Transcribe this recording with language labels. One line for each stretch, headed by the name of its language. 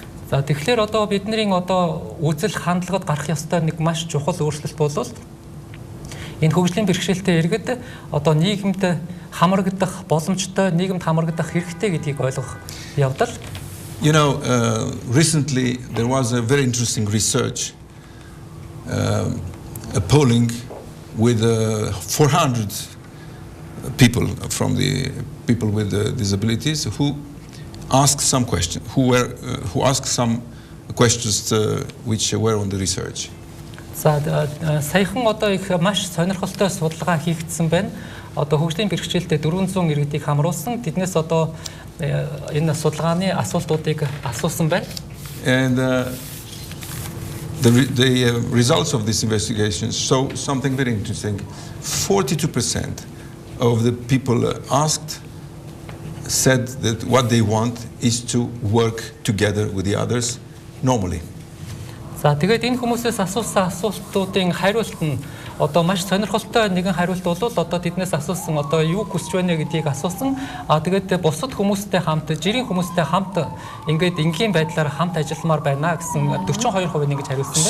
Mongolian: За тэгэхээр одоо бидний одоо үзэл хандлагад гарах ёстой нэг маш чухал өөрчлөлт бол энэ хөгжлийн бэрхшээлтэй иргэд одоо нийгэмд хамрагдах боломжтой, нийгэмд хамрагдах хэрэгтэй гэдгийг ойлгох явдал.
English: You know, recently there was a very interesting research, a polling with 400 people from the people with disabilities who asked some questions, who asked some questions which were on the research.
Mongolian: За саяхан одоо их маш сонирхолтой судалгаа хийгдсэн байна. Одоо хөгжлийн бэрхшээлтэй 400 иргэдийг хамруулсан. Тэднээс одоо энэ судалгааны асуултуудыг асуусан байна.
English: And the results of this investigation show something very interesting. 42% of the people asked said that what they want is to work together with the others normally.
Mongolian: За тэгээд энэ хүмүүсээс асуусан асуултуудын хариулт нь одоо маш сонирхолтой нэгэн хариулт бол одоо тэднээс асуусан одоо юу хүсэж байна гэдгийг асуусан. Тэгээд бусад хүмүүстэй хамт, жирийн хүмүүстэй хамт ингээд энгийн байдлаар хамт ажилламаар байна гэсэн 42% ингэж хариулсан байна.